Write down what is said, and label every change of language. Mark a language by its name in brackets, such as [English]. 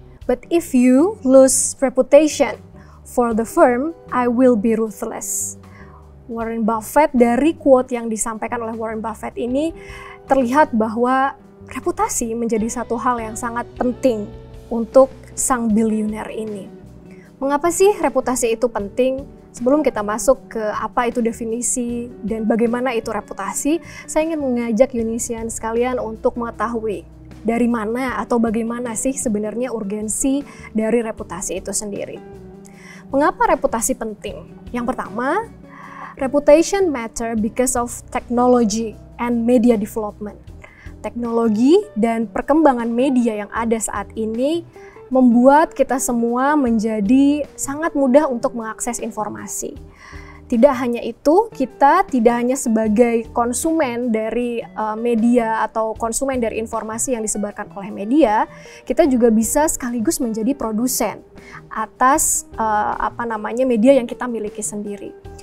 [English] But if you lose reputation for the firm, I will be ruthless. [Indonesian] Warren Buffett, dari quote yang disampaikan oleh Warren Buffett ini terlihat bahwa reputasi menjadi satu hal yang sangat penting untuk sang bilioner ini. Mengapa sih reputasi itu penting? Sebelum kita masuk ke apa itu definisi dan bagaimana itu reputasi, saya ingin mengajak Unisian sekalian untuk mengetahui dari mana atau bagaimana sih sebenarnya urgensi dari reputasi itu sendiri. Mengapa reputasi penting? Yang pertama, [English] reputation matter because of technology and media development. [Indonesian] Teknologi dan perkembangan media yang ada saat ini membuat kita semua menjadi sangat mudah untuk mengakses informasi. Tidak hanya itu, kita tidak hanya sebagai konsumen dari media atau konsumen dari informasi yang disebarkan oleh media, kita juga bisa sekaligus menjadi produsen atas media yang kita miliki sendiri.